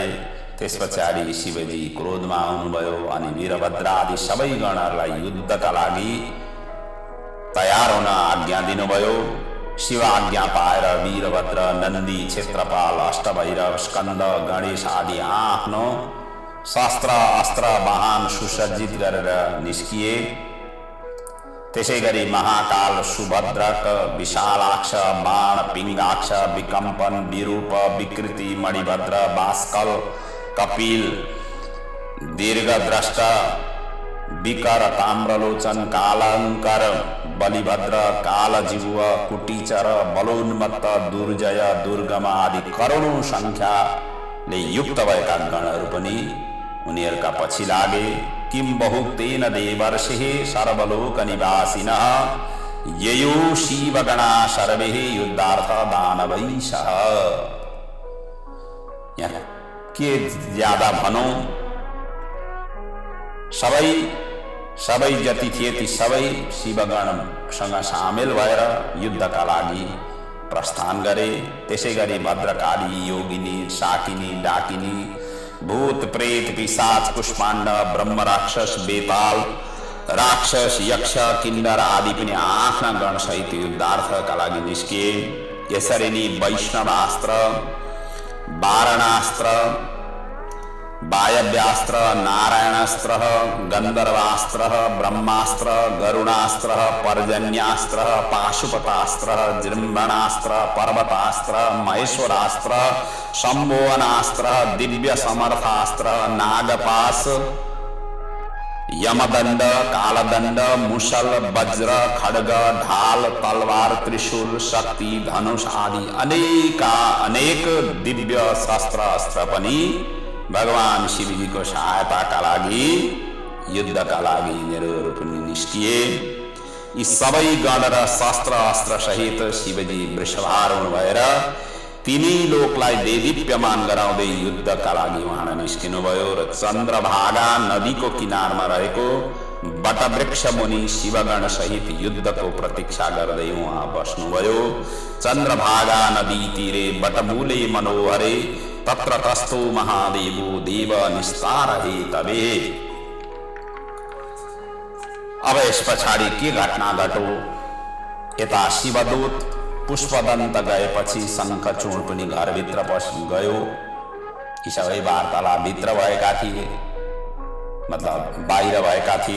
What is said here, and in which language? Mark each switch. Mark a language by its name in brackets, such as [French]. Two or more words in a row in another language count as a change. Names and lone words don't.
[Nepali] त्यस पछाडि शिवजी क्रोधमा आउनुभयो अनि वीरभद्र आदि सबै गणहरूलाई युद्धका लागि तयार हुन आज्ञा दिनुभयो। शिव आज्ञा पाएर वीरभद्र, नन्दी, क्षेत्रपाल, अष्टभैरव, स्कन्द, गणेश आदि आफ्नो शस्त्र अस्त्र वाहन सुसज्जित गरेर निस्किए। त्यसै गरी महाकाल, सुभद्रक, विशालाक्ष, बाण, पिङ्गाक्ष, विकम्पन, विरूप, विकृति, मणिभद्र, भास्कल, कपिल, दीर्घद्रष्ट, विकर, ताम्रलोचन, कालाङ्कर, बलिभद्र, कालजिह्व, कुटीचर, बलोन्मत्त, दुर्जय, दुर्गम आदि करोडौं संख्याले युक्त भएका गणहरू पनि उनीहरूका पछि लागे। [Sanskrit] किम बहुतेन देवर्षिः सर्वलोकनिवासिनः ययो शिवगणा सर्वे युद्धार्थ दानवैषः। [Nepali] यहाँ के ज्यादा भनौं, सबै जति थिए ती सबै शिवगणसँग सामेल भएर युद्धका लागि प्रस्थान गरे। त्यसै गरी भद्रकाली, योगिनी, शाकिनी, डाकिनी, भूत, प्रेत, पिशाच, कुष्माण्ड, ब्रह्म राक्षस, बेताल राक्षस, यक्ष, किन्नर आदि पनि आफ्ना गणसहित युद्धार्थका लागि निस्किए। यसरी नै वैष्णवास्त्र, वारणास्त्र, वायव्यास्त्र, नारायणास्त्र, गन्धर्वास्त्र, ब्रह्मास्त्र, गरुडास्त्र, पर्जन्यास्त्र, पाशुपतास्त्र, जृम्भणास्त्र, पर्वतास्त्र, महेश्वरास्त्र, सम्भुवनास्त्र, दिव्य समर्थास्त्र, नागपाश, यमदण्ड, कालदण्ड, मुसल, वज्र, खड्ग, ढाल, तलवार, त्रिशूल, शक्ति, धनुष आदि अनेक दिव्य शस्त्र अस्त्र पनि भगवान शिवजीको सहायताका लागि युद्धका लागि यिनीहरू पनि निस्किए। यी सबै गण र शस्त्र अस्त्र सहित शिवजी वृषभारूढ भएर तिनी लोकलाई देदीप्यमान गराउँदै युद्धका लागि उहाँ निस्किनुभयो र चन्द्रभागा नदीको किनारमा रहेको वटवृक्ष मुनि शिवगण सहित युद्धको प्रतीक्षा गर्दै उहाँ बस्नुभयो। [Sanskrit] चन्द्रभागा नदी तीरे वटमूले मनोहरे तत्र तस्थो महादेवो देव निस्तारहे तबे। [Nepali] अब यस पछाडि के घटना घटो, यता शिवदूत पुष्पदन्त गएपछि शङ्खचूड पनि घरभित्र गयो। यी सबै वार्तालाप भित्र भएका थिए, मतलब बाहिर भएका थिए।